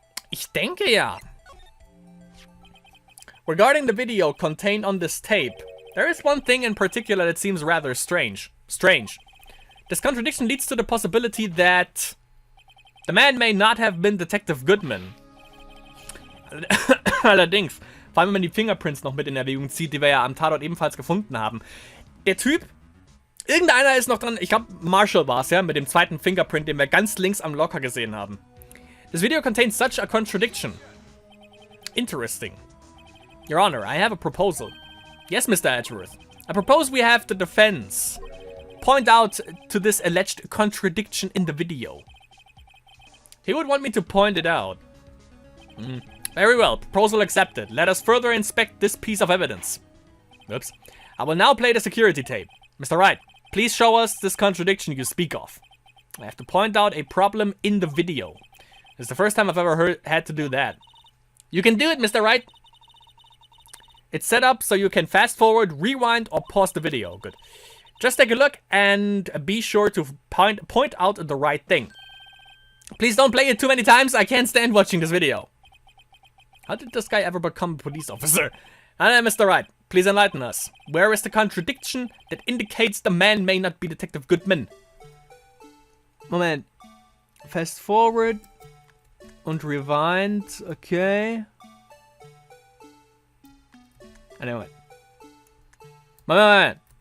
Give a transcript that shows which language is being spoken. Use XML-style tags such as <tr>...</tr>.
<de>Ich denke ja.</de> <en>Regarding the video contained on this tape, there is one thing in particular that seems rather strange. This contradiction leads to the possibility that the man may not have been Detective Goodman.</en> <de>Allerdings, vor allem wenn man die Fingerprints noch mit in Erwägung zieht, die wir ja am Tatort ebenfalls gefunden haben. Der Typ, irgendeiner ist noch dran, ich glaube Marshall war es ja, mit dem zweiten Fingerprint, den wir ganz links am Locker gesehen haben.</de> <en>This video contains such a contradiction. Interesting. Your Honor, I have a proposal. Yes, Mr. Edgeworth. I propose we have the defense point out to this alleged contradiction in the video. He would want me to point it out. Very well, proposal accepted. Let us further inspect this piece of evidence. Oops. I will now play the security tape. Mr. Wright, please show us this contradiction you speak of. I have to point out a problem in the video. It's the first time I've ever had to do that. You can do it, Mr. Wright. It's set up so you can fast forward, rewind, or pause the video. Good. Just take a look and be sure to point out the right thing. Please don't play it too many times. I can't stand watching this video. How did this guy ever become a police officer? Mr. Wright, please enlighten us. Where is the contradiction that indicates the man may not be Detective Goodman?</en> <de>Moment.</de> <en>Fast forward und rewind. Okay. I know it. Moment.</en>